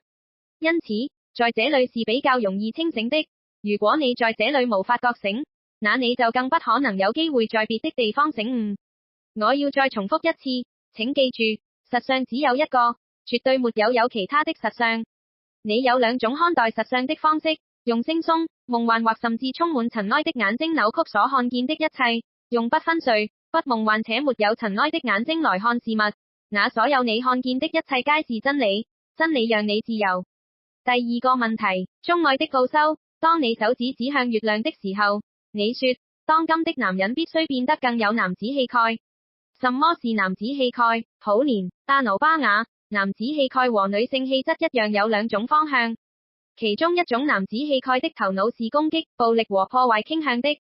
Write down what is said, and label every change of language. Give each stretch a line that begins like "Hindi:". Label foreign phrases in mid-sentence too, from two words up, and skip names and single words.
Chinese: 因此，在這裏是比較容易清醒的。如果你在這裏無法覺醒，那你就更不可能有機會在別的地方醒悟。我要再重複一次，請記住，實相只有一個，絕對沒有其他的實相。你有兩種看待實相的方式，用惺忪、夢幻或甚至充滿塵埃的眼睛扭曲所看見的一切，用不昏睡、不夢幻且沒有塵埃的眼睛來看事物。那所有你看見的一切皆是真理，真理讓你自由。第二個問題，中愛的奧修，當你手指指向月亮的時候，你說，當今的男人必須變得更有男子氣概。什麼是男子氣概？普蓮、阿努巴雅。男子氣概和女性氣質一樣有兩種方向，其中一種男子氣概的頭腦是攻擊、暴力和破壞傾向的。